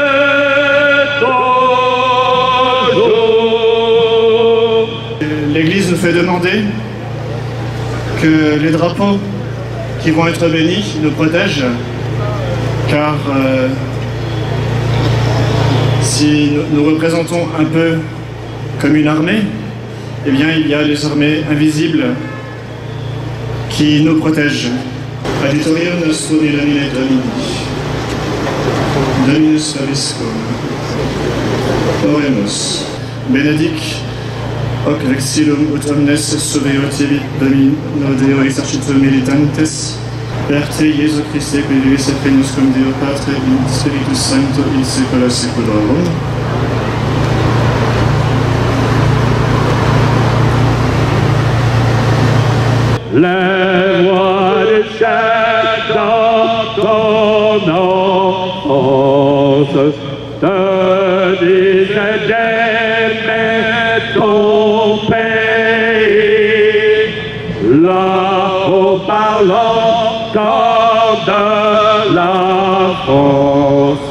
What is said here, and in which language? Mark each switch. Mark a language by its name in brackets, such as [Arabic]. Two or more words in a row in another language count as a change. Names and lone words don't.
[French] L'Église nous fait demander que les drapeaux qui vont être bénis nous protègent, car si nous représentons un peu comme une armée, eh bien il y a les armées invisibles qui nous protègent. [Latin] Adiutorium nostrum in nomine Domini, Dominus vobiscum, oremus, benedic hoc vexillum ut omnes surreotibit Domino Deo exercitum militantes, per te Iesu Christe qui vivis et regnus cum Deo Patre in Spiritus Sancto in saecula saeculorum. [French] Les voix du chef dans ton enfance te disaient d'aimer ton pays, là-haut parlant comme de la France.